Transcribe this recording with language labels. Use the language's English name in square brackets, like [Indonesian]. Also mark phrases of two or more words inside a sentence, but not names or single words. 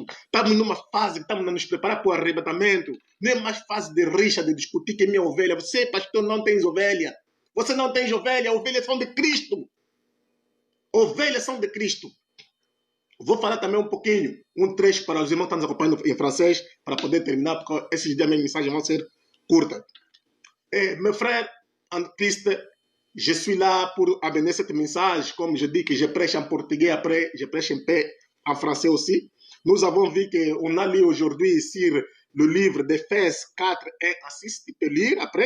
[Portuguese] Estamos numa fase que estamos a nos preparar para o arrebatamento. Não é mais fase de rixa, de discutir quem é minha ovelha. Você, pastor, não tens ovelha. Você não tem ovelha. Ovelhas são de Cristo. Ovelhas são de Cristo. Vou falar também um pouquinho, um trecho para os irmãos que estão nos acompanhando em francês, para poder terminar, porque esses dias minhas mensagens vão ser curtas. [French] Mes frères en Christ, je suis là pour amener cette message. Comme je dis que je prêche en portugais, après je prêche un peu en français aussi. Nous avons vu qu'on a lu aujourd'hui sur le livre d'Éphèse 4, 1 à 6. Tu peux lire après.